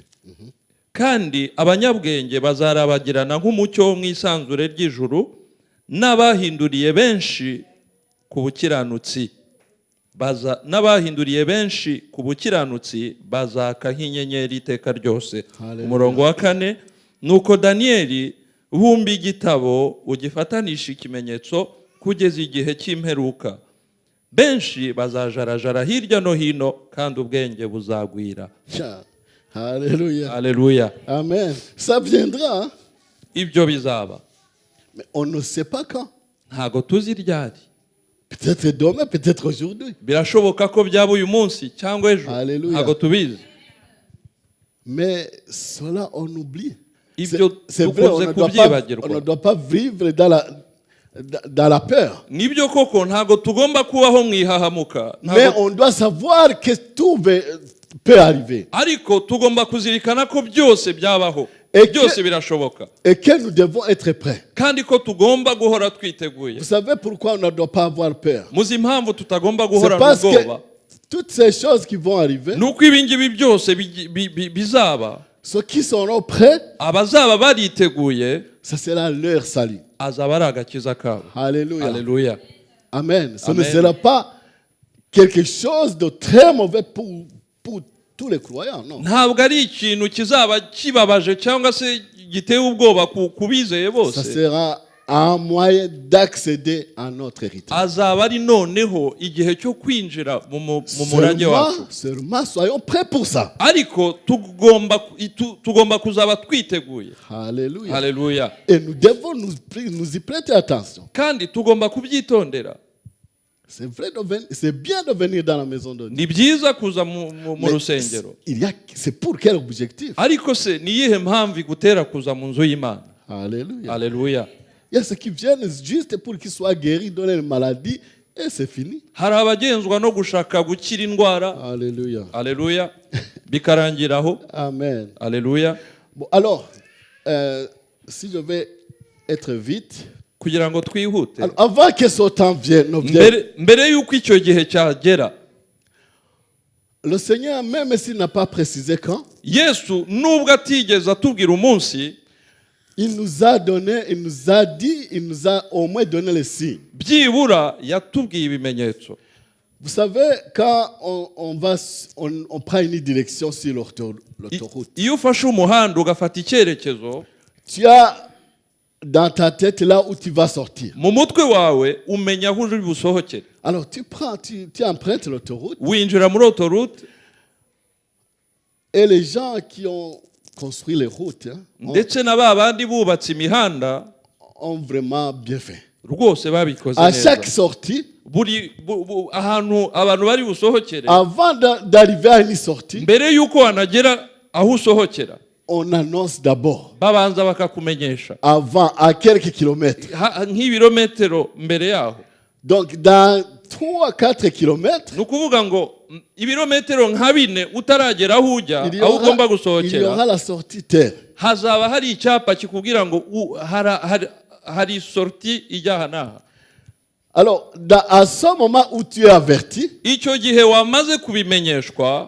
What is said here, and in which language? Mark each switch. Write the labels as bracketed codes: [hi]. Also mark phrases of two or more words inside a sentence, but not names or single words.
[rw] Kandi abanyabwenge bazarabagirana nk'umucyo wo mu isanzure ry'ijuru, n'abahinduriye benshi ku bukiranutsi n'abahinduriye benshi ku bukiranutsi bazaka nk'inyenyeri iteka ryose. Umurongo wa 4, nuko Daniyeli bumba igitabo ugifatanisha ikimenyetso kugeza igihe cy'imperuka. Benshi bazajarajara hirya no hino kandi ubwenge buzagwira. Alléluia. Alléluia. [fr] Amen. Ça viendra. Hein? [rw] Ibyo bizaba. [fr] Mais on ne sait pas quand. [rw] Ntago tuzi ryari. [fr] Peut-être demain, peut-être aujourd'hui. [rw] Birashoboka ko byaba uyu munsi cyangwa ejo. Ntago tubizi. [fr] Mais cela on oublie. C'est vrai, on ne doit pas vivre dans la peur. [rw] Nibyo koko ntago tugomba kubaho mwihahamuka. [fr] Mais on doit savoir que tout peut arriver. [rw] Ariko tugomba kuzirikana ko byose byabaho. Byose birashoboka. [fr] Et que nous devons être prêts. [rw] Kandi ko tugomba guhora twiteguye. [fr] Vous savez pourquoi on ne doit pas avoir peur? [rw] Muzi impamvu tutagomba guhora n'ubwoba. [fr] C'est parce que toutes ces choses qui vont arriver. [rw] Nuko ibingibi byose bizaba. [fr] Ceux qui seront prêts, [rw] abazaba bariteguye, [fr] ça sera leur salut. [rw] Azaba ari agakiza kabo. Alléluia. Alléluia. Amen. [fr] Ce ne sera pas quelque chose de très mauvais pour tous les croyants, non. [rw] Ntabwo ari ikintu kizaba kibabaje cyangwa se giteye ubwoba kubizeye bose. [fr] Ça sera un moyen d'accéder à notre héritage. [rw] Azaba ari noneho igihe cyo kwinjira mu murage wacu. [fr] Seulement soyons prêts pour ça. [rw] Ariko tugomba kuzaba twiteguye. Alléluia. Alléluia. [fr] Et nous devons nous y prêter attention. [rw] Kandi tugomba kubyitondera. [fr] C'est vrai, c'est bien de venir dans la maison de Dieu. [rw] Ni byiza kuza mu rusengero. [fr] C'est pour quel objectif? [rw] Ariko se ni yihe mpamvu igutera kuza mu nzu y'Imana? Alléluia. Alléluia. [fr] Il y a ceux qui viennent juste pour qu'ils soient guéris de leur maladie et c'est fini. [rw] Hari abagenzwa no gushaka gukira indwara. Alléluia. Alléluia. Bikarangiraho. Amen. Alléluia. [fr] Bon, alors, si je vais être vite. [rw] Kugira ngo twihute. [fr] Avant que ce temps vienne, [rw] mbere yuko icyo gihe cyagera. [fr] Le Seigneur, même s'il n'a pas précisé quand, [rw] Yesu nubwo atigeze atubwira umunsi, [fr] il nous a donné, il nous a dit, il nous a au moins donné les signes. [rw] Byibura yatubwiye ibimenyetso. [fr] Vous savez, quand on prend une direction sur l'autoroute, [rw] iyo ufashe umuhanda ugafata icyerekezo, [fr] tu as dans ta tête là où tu vas sortir. [rw] Mu mutwe wawe umenya aho uri busohokere. [fr] Alors tu empruntes l'autoroute. [rw] Winjira muri autoroute. [fr] Et les gens qui ont construit les routes, [rw] ndetse na babandi bubatse imihanda, [fr] ont vraiment bien fait. [rw] Rwose babikoze neza. [fr] À chaque sortie, [rw] ahantu abantu bari busohokere, [fr] avant d'arriver à une sortie, [rw] mbere yuko wanagera aho usohokera, [fr] on annonce d'abord. [rw] Babanza bakakumenyesha. [fr] Avant, à quelques kilomètres. [rw] Nk'ibirometero mbere yaho. [fr] Donc, dans 3-4 kilomètres, [rw] nukuvuga ngo ibirometero nka 4 utaragera aho ujya aho ugomba gusohokera, [fr] il y aura la sortie terre. [rw] Hazaba hari icyapa kikubwira ngo hari sortie ijya hanaha. [fr] Alors, à ce moment où tu es averti, [rw] icyo gihe wamaze kubimenyeshwa,